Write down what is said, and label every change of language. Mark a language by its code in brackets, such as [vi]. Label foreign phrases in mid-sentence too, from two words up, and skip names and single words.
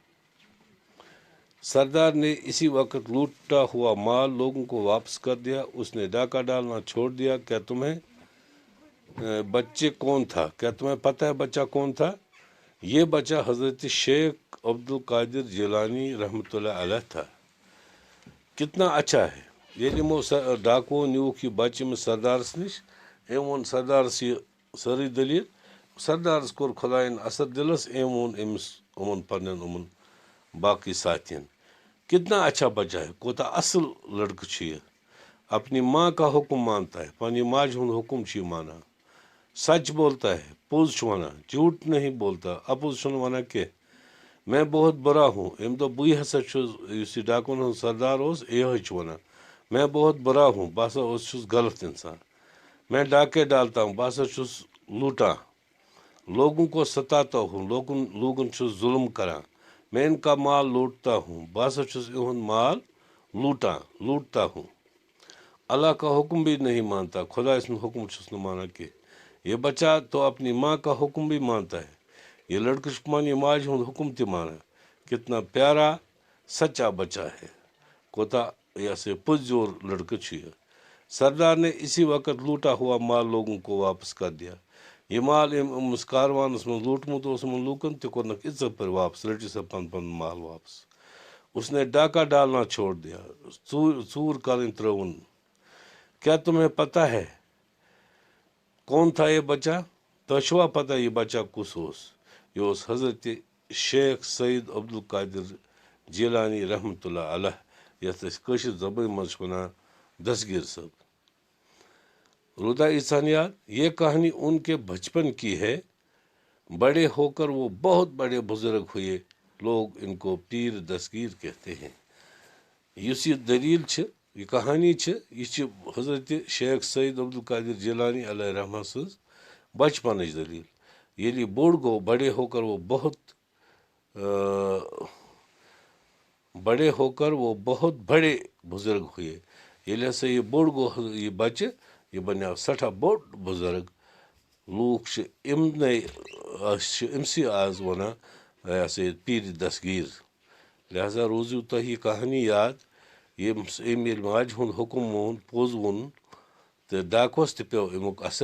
[ur] سردار نے اسی وقت لوٹا ہوا مال لوگوں کو واپس کر دیا۔ اس نے ڈاکہ ڈالنا چھوڑ دیا۔ کیا تمہیں پتہ ہے بچہ کون تھا؟ یہ بچہ حضرت شیخ عبدالقادر جیلانی رحمۃ اللہ علیہ تھا۔ کتنا اچھا ہے۔ [ks] ییٚلہِ یِمو ڈاکوو نیوٗکھ یہِ بچہِ أمِس سردارس نِش، أمۍ ووٚن سردارس یہِ سٲرٕے دٔلیٖل۔ سردارس کوٚر خۄدایَن اثر دِلس، أمۍ ووٚن أمِس پنٛنٮ۪ن باقٕے ساتھین [ur] کتنا اچھا بچہ ہے، [ks] کوٗتاہ اصل لڑکہٕ چھُ یہِ۔ [ur] اپنی ماں کا حکم مانتا ہے، [ks] پننہِ ماجہِ ہُنٛد حکم چھُ یہِ مانان۔ [ur] سچ بولتا ہے، [ks] پوٚز چھُ ونان، [ur] جھوٹ نہیں بولتا، [ks] اپُز چھُنہٕ ونان کینٛہہ۔ [ur] میں بہت برا ہوں، [ks] أمۍ دوٚپ بٕے ہسا چھُس یُس یہِ ڈاکوٗوَن ہُنٛد سردار اوس یِہوٚے چھُ ونان۔ [ur] میں بہت برا ہوں، [ks] بہٕ ہسا چھُس غلط انسان۔ [ur] میں ڈاکے ڈالتا ہوں، [ks] بہٕ ہسا چھُس لوٗٹان۔ [ur] لوگوں کو ستاتا ہوں، [ks] لوگن چھُس ظلم کران۔ [ur] میں ان کا مال لوٹتا ہوں، [ks] بہٕ ہسا چھُس یِہُنٛد مال [ur] لوٹتا ہوں۔ اللہ کا حکم بھی نہیں مانتا، [ks] خدائے سُنٛد حکم چھُس نہٕ مانان کینٛہہ۔ [ur] یہ بچہ تو اپنی ماں کا حکم بھی مانتا ہے۔ [ks] یہ لڑکہٕ چھُ پننہِ ماجہِ ہُنٛد حکم تہِ مانان۔ [ur] کتنا پیارا سچا بچہ ہے۔ [ks] کوتاہ یہ پُرزور لڑکہٕ چھُ یہِ۔ [ur] سردار نے اسی وقت لوٹا ہوا مال لوگوں کو واپس کر دیا۔ [ks] یہ مال أمِس کاروانس منٛز لوٗٹمُت اوس یِمن لوٗکن تہِ کوٚرنکھ عزت پٲٹھۍ واپس، رٔٹِو سا پن مال واپس۔ [ur] اس نے ڈاکہ ڈالنا چھوڑ دیا، [ks] ژوٗر کرٕنۍ ترٲوٕن۔ [ur] کیا تمہیں پتہ ہے کون تھا یہ بچہ؟ [ks] تۄہہِ چھُوا پتہ یہ بچہ کُس اوس؟ یہ اوس حضرت شیخ سید عبدالقادر جیلانی رحمۃ اللہ علیہ، یتھ أسۍ کٲشِر زبٲنۍ منٛز چھِ ونان دستگیٖر صٲب۔ روٗدا ییٖژہن یاد؟ [ur] یہ کہانی ان کے بچپن کی ہے۔ بڑے ہو کر وہ بہت بڑے بزرگ ہوئے، لوگ ان کو پیر دستگیر کہتے ہیں۔ [ks] یُس یہِ دلیٖل چھِ، [ur] یہ کہانی [ks] چھِ، یہ چھِ حضرت شیخ سید عبدالقادر جیلانی علیہ رحمہ سٕنٛز بچپنٕچ دلیٖل۔ ییٚلہِ یہِ بوٚڑ گوٚو، [ur] بڑے ہو کر وہ بہت بڑے بزرگ ہوئے۔ [ks] ییٚلہِ ہسا یہِ بوٚڑ گوٚو یہِ بچہِ، یہِ بنیو سٮ۪ٹھاہ بوٚڑ بزرگ۔ لوٗکھ چھِ أمسٕے آز ونان یہِ ہسا یہِ پیٖرِ دستگیٖر۔ لہذا روٗزِو تۄہہِ یہِ کہانی یاد، أمۍ ییٚلہِ ماجہِ ہُنٛد حکم مون، پوٚز ووٚن تہٕ ڈاکوس تہِ پیوٚو امیُک اثر۔